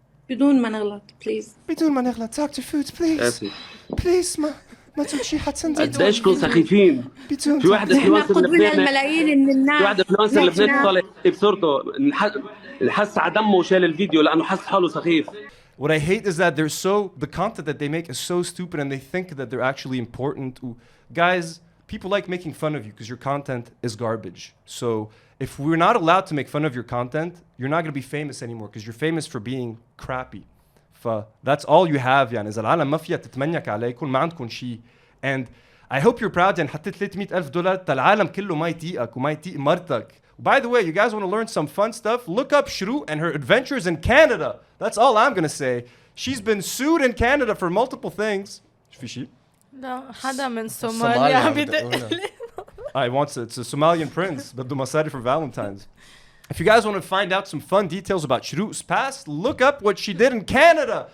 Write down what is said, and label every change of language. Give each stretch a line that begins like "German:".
Arabic: بدون ما نغلط بليز. بدون ما نغلط Dr. Food بليز. بليز ما تقول شيء حتسندي. قديش كنتوا سخيفين. في واحد انفلونسر لبناني من الناس. في واحد انفلونسر لبناني طالع بصورته نحس على دمه وشال الفيديو لانه حس حاله سخيف.
English: What I hate is that the content that they make is so stupid and they think that they're actually important. Guys, people like making fun of you because your content is garbage. So if we're not allowed to make fun of your content, you're not going to be famous anymore because you're famous for being crappy. That's all you have
Arabic: يعني إذا العالم ما فيها تتمنيك عليكم ما عندكم شيء.
English: And I hope you're proud
Arabic: يعني حطيت $300,000 العالم كله ما يطيقك وما يطيق مرتك.
English: By the way, you guys want to learn some fun stuff? Look up Shrouq and her adventures in Canada. That's all I'm gonna say. She's been sued in Canada for multiple things.
Arabic: في شيء؟ لا حدا من صوماليا بدق.
English: It's a Somalian prince
Arabic: بده مصاري
English: for Valentine's. If you guys want to find out some fun details about Shrouq's past, look up what she did in Canada.